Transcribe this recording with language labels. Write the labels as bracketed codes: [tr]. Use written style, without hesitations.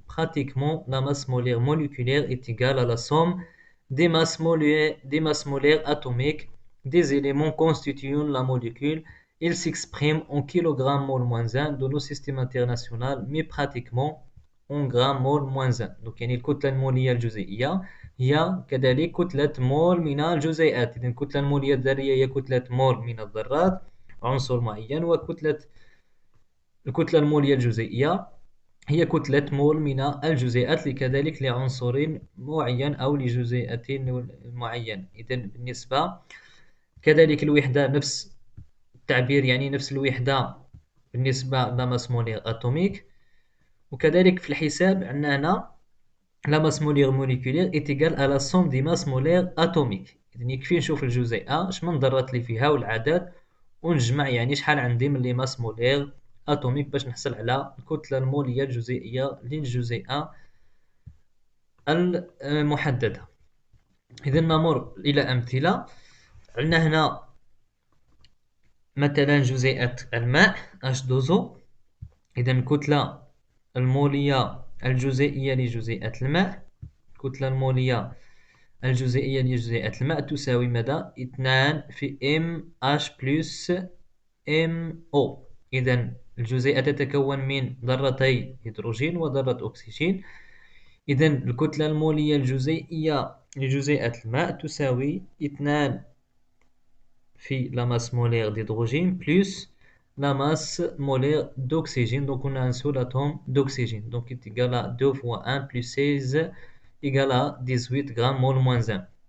[fr] Pratiquement la masse molaire moléculaire est égale à la somme des masses molaires atomiques des éléments constituant la molécule. Il s'exprime en kg mol moins 1 de nos systèmes international, mais pratiquement en grammes mol moins 1. Donc [ar] يعني الكتلة المولية الجزيئية هي كذلك كتلة مول من الجزيئات. إذا الكتلة المولية الذرية هي كتلة مول من الذرات عنصر معين، الكتلة المولية الجزيئية هي كتلة مول من الجزيئات لكذلك لعنصر معين أو لجزيئة معين. إذا بالنسبة كذلك الوحدة نفس التعبير، يعني نفس الوحدة بالنسبة لماس مولير أتوميك. وكذلك في الحساب عندنا هنا لا ماس مولير موليكولير [fr] est égal à la somme des masses molaires atomiques. [ar] إذن يكفي نشوف الجزيئة اش من ذرات اللي فيها والعدد ونجمع يعني شحال عندي من لي ماس مولير أتوميك باش نحصل على الكتلة المولية الجزيئية للجزيئة المحددة. إذا نمر إلى أمثلة. عندنا هنا مثلا جزيئة الماء H2O. إذا الكتلة المولية الجزيئية لجزيئة الماء، الكتلة المولية الجزيئية لجزيئة الماء تساوي ماذا؟ 2 في MH بلس MO. إذا الجزيئة تتكون من ذرتي هيدروجين وذرة أكسجين. إذا الكتلة المولية الجزيئية لجزيئة الماء تساوي 2 في [fr] la masse molaire d'hydrogène plus la masse molaire d'oxygène. Donc on a un seul atome d'oxygène. Donc il est égal à 2 fois 1 plus 16 égale à 18 grammes mol moins 1.